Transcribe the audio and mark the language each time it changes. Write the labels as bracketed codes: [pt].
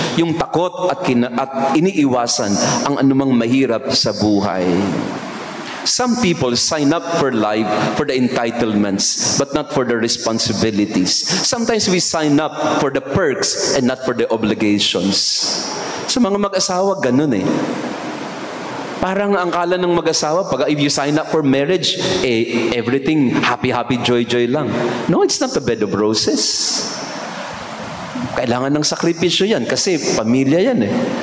[tl] Yung takot at iniiwasan ang anumang mahirap sa buhay. [en] Some people sign up for life for the entitlements, but not for the responsibilities. Sometimes we sign up for the perks and not for the obligations. [tl] Sa mga mag-asawa, ganun eh. Parang ang kala ng mag-asawa, [en] if you sign up for marriage, everything happy, joy lang. No, it's not a bed of roses. [tl] Kailangan ng sakripisyo yan kasi pamilya yan eh.